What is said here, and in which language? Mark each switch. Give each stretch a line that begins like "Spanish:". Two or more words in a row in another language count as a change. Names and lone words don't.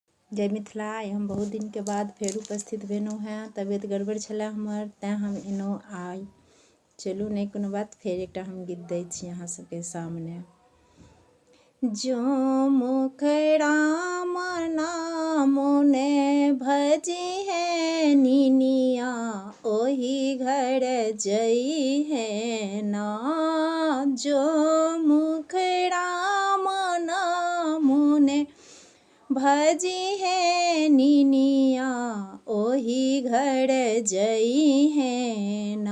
Maithili: जय मिथिला। हम बहुत दिन के बाद फेर उपस्थित भेलहुँ हैं। तबियत गड़बड़ छलै हमर, तैँ हम एलहुँ आइ। चलू नहि कोनो बात, फेर एकटा हम गीत दै छी अहाँ सबके सामने।
Bhojpuri: जो मुख राम नाम ने भजी है निनिया, ओही घर जई है ना। जो मुख राम नाम ने भजी है निनिया, ओही घर जई है ना।